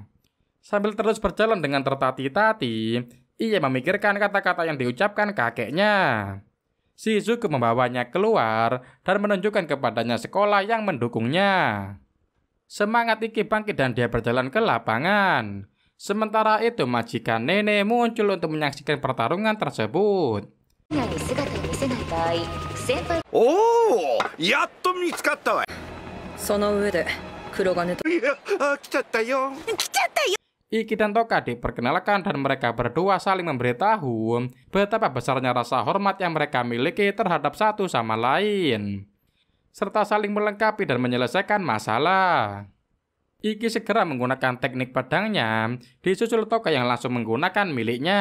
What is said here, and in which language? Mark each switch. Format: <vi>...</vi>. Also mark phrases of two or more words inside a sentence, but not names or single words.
<id>Sambil terus berjalan dengan tertati-tati, ia memikirkan kata-kata yang diucapkan kakeknya. Shizuku membawanya keluar dan menunjukkan kepadanya sekolah yang mendukungnya. Semangat Iki bangkit dan dia berjalan ke lapangan. Sementara itu majikan nenek muncul untuk menyaksikan pertarungan tersebut.</id> <ja>Oh, やっと見つかったわ。その上で黒金と。いや、来ちゃったよ。</ja> <id>Iki dan Touka diperkenalkan dan mereka berdua saling memberitahu betapa besarnya rasa hormat yang mereka miliki terhadap satu sama lain, serta saling melengkapi dan menyelesaikan masalah. Iki segera menggunakan teknik pedangnya, disusul Touka yang langsung menggunakan miliknya.</id>